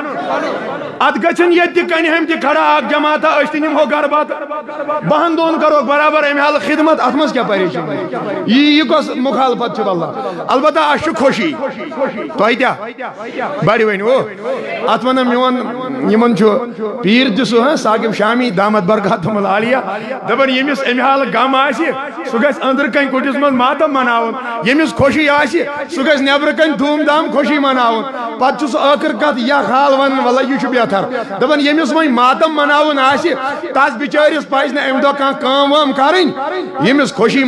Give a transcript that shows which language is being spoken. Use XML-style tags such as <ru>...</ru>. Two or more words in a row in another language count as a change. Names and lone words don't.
<ks>ات گژھن ییٚتہِ تہِ کنہِ ہم تہِ کھڑا اکھ جماعتہ أسۍ تہِ نِمہو گرٕ بتہٕ بہن دۄہن کرو برابر امہِ حالہٕ خدمت اتھ منٛز کیٛاہ پریشٲنی یہِ کۄس مخالفت چھِ واللہ البتہ اسہِ چھُ خوشی تۄہہِ تہِ بڑِ ؤنِو ات ونان میون یمن چھُ پیٖر تہِ سُہ ثاقب شامی</ks> <ar>دامت برکاتہم العالیہ</ar> <ks>دپان ییٚمِس امہِ حالہٕ غم آسہِ سہ گژھِ أنٛدرٕ کنۍ کُٹھِس منٛز ماتم مناوُن ییٚمِس خوشی آسہِ سہ گژھِ نیٚبرٕ کنۍ دھوٗم دھام خوشی مناوُن پتہٕ چھُ سُہ ٲخٕر کتھ یا حال ونان وَلہٕ یہِ چھُ بہتر دپان ییٚمِس وۄنۍ ماتم مناوُن آسہِ تس بِچٲرِس پزِ نہٕ اَمہِ دۄہ کانٛہہ کٲم وٲم کَرٕنۍ ییٚمِس خوشی</ks>